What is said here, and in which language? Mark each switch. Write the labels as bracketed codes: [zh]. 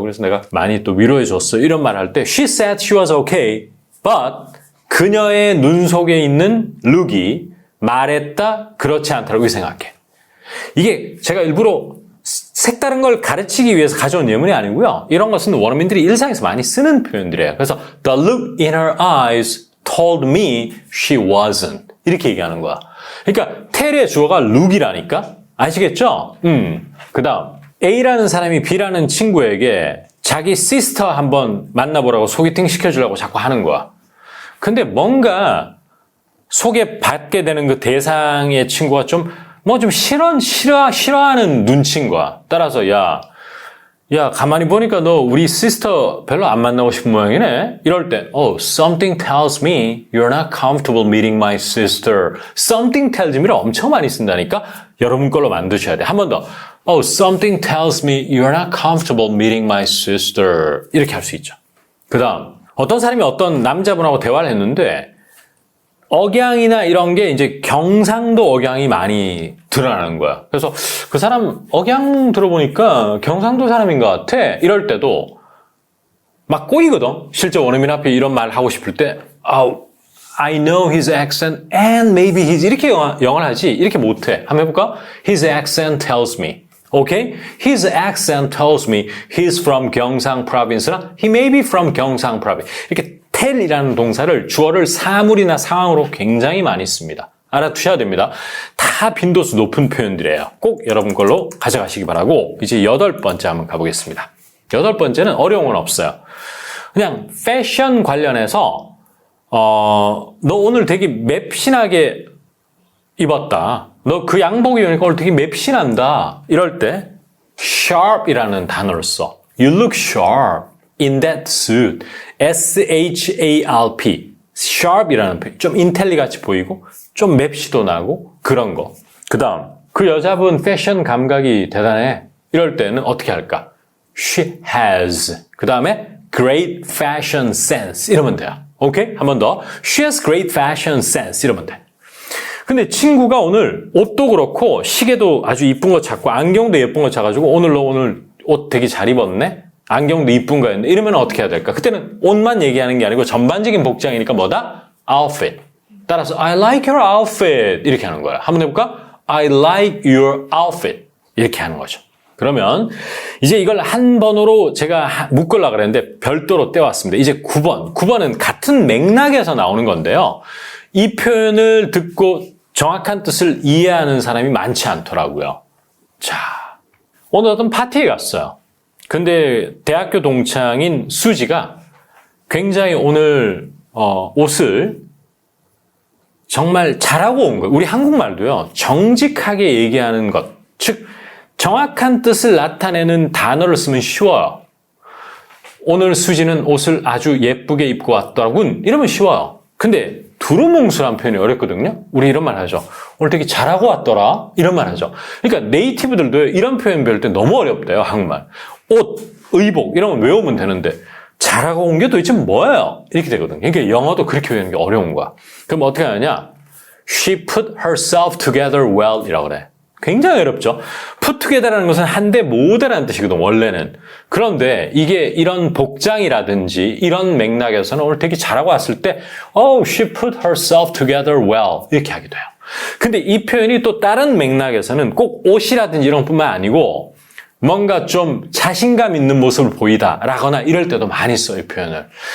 [ko] 그래서 내가 많이 또 위로해줬어. 이런 말 할 때 [en] She said she was okay, but [ko] 그녀의 눈 속에 있는 look이 말했다 그렇지 않다라고 생각해. 이게 제가 일부러 색다른 걸 가르치기 위해서 가져온 예문이 아니고요. 이런 것은 원어민들이 일상에서 많이 쓰는 표현들이에요. 그래서 [en] the look in her eyes told me she wasn't. [ko] 이렇게 얘기하는 거야. 그러니까 tell의 주어가 look이라니까? 아시겠죠? 그 다음 A라는 사람이 B라는 친구에게 자기 시스터 한번 만나보라고 소개팅 시켜주려고 자꾸 하는 거야. 근데 뭔가 소개받게 되는 그 대상의 친구가 좀 싫어하는 눈치인 거야. 따라서, 야, 가만히 보니까 너 우리 시스터 별로 안 만나고 싶은 모양이네? 이럴 때, [en] something tells me you're not comfortable meeting my sister. something tells me [ko] 를 엄청 많이 쓴다니까? 여러분 걸로 만드셔야 돼. 한 번 더. [en] something tells me you're not comfortable meeting my sister. [ko] 이렇게 할 수 있죠. 그 다음, 어떤 사람이 어떤 남자분하고 대화를 했는데, 억양이나 이런 게 이제 경상도 억양이 많이 드러나는 거야. 그래서 그 사람 억양 들어보니까 경상도 사람인 것 같아. 이럴 때도 막 꼬이거든. 실제 원어민 앞에 이런 말 하고 싶을 때 [en] I know his accent and maybe his [ko] 이렇게 영어를 하지 이렇게 못해. 한번 해볼까? [en] His accent tells me. Okay? His accent tells me he's from 경상 province나 he may be from 경상 province. [ko] 이렇게 tell이라는 동사를 주어를 사물이나 상황으로 굉장히 많이 씁니다. 알아두셔야 됩니다. 다 빈도수 높은 표현들이에요. 꼭 여러분 걸로 가져가시기 바라고 이제 8번째 한번 가보겠습니다. 8번째는 어려운 건 없어요. 그냥 패션 관련해서 너 오늘 되게 맵신하게 입었다. 너 그 양복이 오니까 오늘 되게 맵신한다. 이럴 때 sharp이라는 단어를 써. [en] You look sharp in that suit. S-H-A-R-P. [ko] sharp이라는 표현. 좀 인텔리 같이 보이고 좀 맵시도 나고 그런 거. 그 다음 그 여자분 패션 감각이 대단해. 이럴 때는 어떻게 할까? [en] She has. [ko] 그 다음에 [en] great fashion sense. [ko] 이러면 돼요. 오케이? 한 번 더. [en] She has great fashion sense. [ko] 이러면 돼. 근데 친구가 오늘 옷도 그렇고 시계도 아주 이쁜 거 찾고 안경도 예쁜 거 찾아가지고 오늘 너 오늘 옷 되게 잘 입었네? 안경도 이쁜 거였네. 이러면 어떻게 해야 될까? 그때는 옷만 얘기하는 게 아니고 전반적인 복장이니까 뭐다? [en] outfit. [ko] 따라서 [en] I like your outfit. [ko] 이렇게 하는 거야. 한번 해볼까? [en] I like your outfit. [ko] 이렇게 하는 거죠. 그러면 이제 이걸 한 번으로 제가 묶으려고 그랬는데 별도로 떼왔습니다. 이제 9번. 9번은 같은 맥락에서 나오는 건데요. 이 표현을 듣고 정확한 뜻을 이해하는 사람이 많지 않더라고요. 자, 오늘 어떤 파티에 갔어요. 근데 대학교 동창인 수지가 굉장히 오늘 옷을 정말 잘하고 온 거예요. 우리 한국말도요. 정직하게 얘기하는 것, 즉 정확한 뜻을 나타내는 단어를 쓰면 쉬워요. 오늘 수지는 옷을 아주 예쁘게 입고 왔더라군. 이러면 쉬워요. 근데 두루뭉술한 표현이 어렵거든요. 우리 이런 말 하죠. 오늘 되게 잘하고 왔더라. 이런 말 하죠. 그러니까 네이티브들도 이런 표현 배울 때 너무 어렵대요. 한국말. 옷, 의복 이런 건 외우면 되는데 잘하고 온 게 도대체 뭐예요? 이렇게 되거든요. 그러니까 영어도 그렇게 외우는 게 어려운 거야. 그럼 어떻게 하냐? [en] She put herself together well [ko] 이라고 그래. 굉장히 어렵죠. put together라는 것은 한데 모으다라는 뜻이거든, 원래는. 그런데 이게 이런 복장이라든지 이런 맥락에서는 오늘 되게 잘하고 왔을 때 [en] she put herself together well [ko] 이렇게 하게 돼요. 근데 이 표현이 또 다른 맥락에서는 꼭 옷이라든지 이런 뿐만 아니고 뭔가 좀 자신감 있는 모습을 보이다라거나 이럴 때도 많이 써요, 이 표현을.